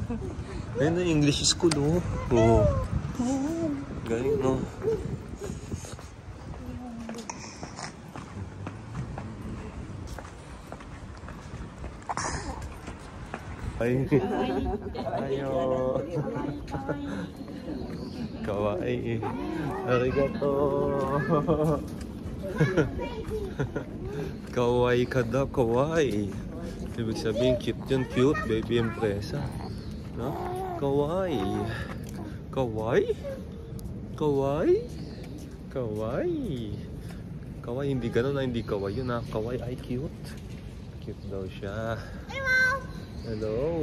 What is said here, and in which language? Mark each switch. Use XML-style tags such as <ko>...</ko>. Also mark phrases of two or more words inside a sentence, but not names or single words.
<tl>Ayun na,</tl> <en>English school,</en> <tl>oh. Oh. Galing, no? Ay. Ayo. Kawaii. Arigato. Kawaii ka daw, kawaii. Ibig sabihin, cute yun, cute, baby empresa. No? Kawaii. Kawaii? Kawaii? Kawaii. Kawaii, hindi ganun na, hindi kawaii yun ha. Kawaii ay cute. Cute daw siya. Hello.</tl>